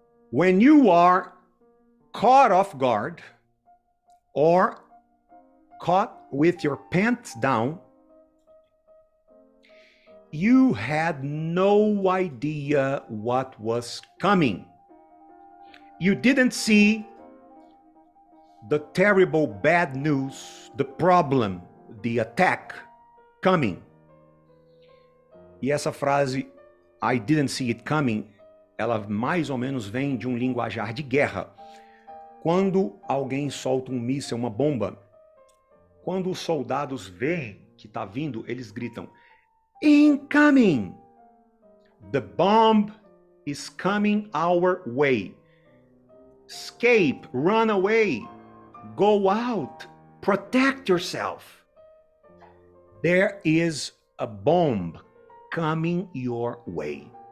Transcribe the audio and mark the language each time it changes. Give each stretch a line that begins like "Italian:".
English: When you are caught off guard or caught with your pants down, you had no idea what was coming. You didn't see the terrible bad news, the problem, the attack coming.
Portuguese: E essa frase,
English: I didn't see it coming,
Portuguese: ela mais ou menos vem de um linguajar de guerra. Quando alguém solta um míssil, uma bomba, quando os soldados veem que está vindo, eles gritam, incoming!
English: The bomb is coming our way. Escape, run away, go out, protect yourself. There is a bomb coming your way.